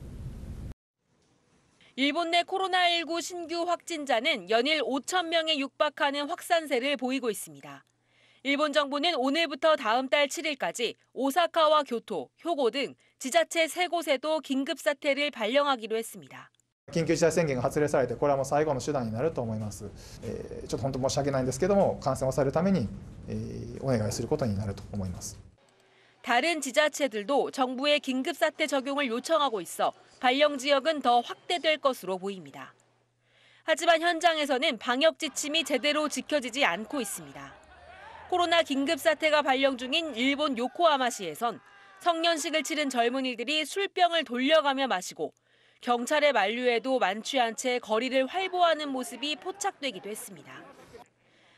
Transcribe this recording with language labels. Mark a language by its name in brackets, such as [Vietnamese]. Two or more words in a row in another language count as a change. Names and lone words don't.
[Korean] 일본 내 코로나19 신규 확진자는 연일 5,000명에 육박하는 확산세를 보이고 있습니다. 일본 정부는 오늘부터 다음 달 7일까지 오사카와 교토, 효고 등 지자체 3곳에도 긴급사태를 발령하기로 했습니다. [Japanese] 緊急事態宣言が発令されてこれはもう最後の手段になると思います。ちょっと本当申し訳ないんですけども感染を抑えるためにお願いすることになると思います。 [Korean] 다른 지자체들도 정부의 긴급사태 적용을 요청하고 있어 발령 지역은 더 확대될 것으로 보입니다. 하지만 현장에서는 방역 지침이 제대로 지켜지지 않고 있습니다. 코로나 긴급사태가 발령 중인 일본 요코하마시에선 성년식을 치른 젊은이들이 술병을 돌려가며 마시고 경찰의 만류에도 만취한 채 거리를 활보하는 모습이 포착되기도 했습니다.